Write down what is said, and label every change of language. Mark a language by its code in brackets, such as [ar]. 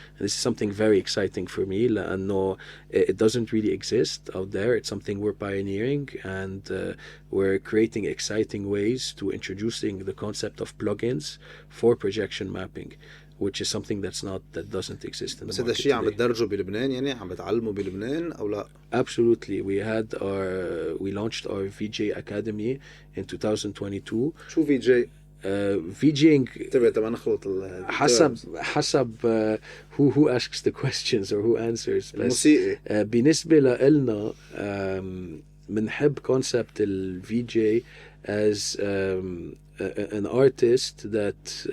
[en] And this is something very exciting for me, لأنه it doesn't really exist out there. It's something we're pioneering, and we're creating exciting ways to introducing the concept of plugins for projection mapping, which is something that doesn't exist in the market. [ar] بس هذا الشيء عم بتدرجوا بلبنان، يعني عم بتعلموا بلبنان أو لا؟ [en] Absolutely. We launched our VJ Academy in 2022. [ar] شو VJ؟ [en] VJing [ar] تبع نخلط [en] حسب who asks the questions or who answers. [ar] الموسيقي. بالنسبة لنا بنحب [en] concept ال VJ as an artist that